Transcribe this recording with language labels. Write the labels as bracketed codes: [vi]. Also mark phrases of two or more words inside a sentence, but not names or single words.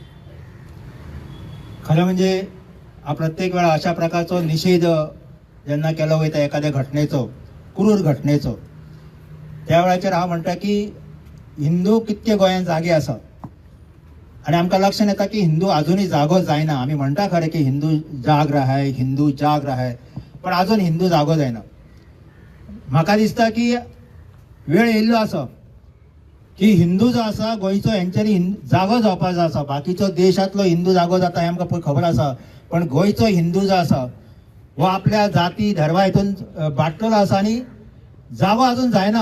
[kok] खरें म्हणजे प्रत्येक वेळा अशा प्रकारचो निशेध जेन्ना केलो वयता एखाद्या घटनेचो, क्रूर घटनेचो, त्या वेळाचेर हांव म्हणटा की हिंदू कितके गोंयांत जागे आसा आणि आमकां लक्षात येता की हिंदू अजूनही जागो जायना. आमी म्हणटा खरें की [hi] हिंदू जाग रहा है, हिंदू जाग रहा है, [kok] पण अजून हिंदू जागो जायना. म्हाका दिसता की वेळ येयल्लो आसा की हिंदू जो आसा गोंयचो हेंच्यांनी जागो जावपाक जाय आसा. बाकीचो देशांतलो हिंदू जागो जाता हें आमकां खबर आसा, पण गोंयचो हिंदू जो आसा व आपल्या जाती धर्मा हितून बाटलेलो आसा आनी जागो अजून जायना.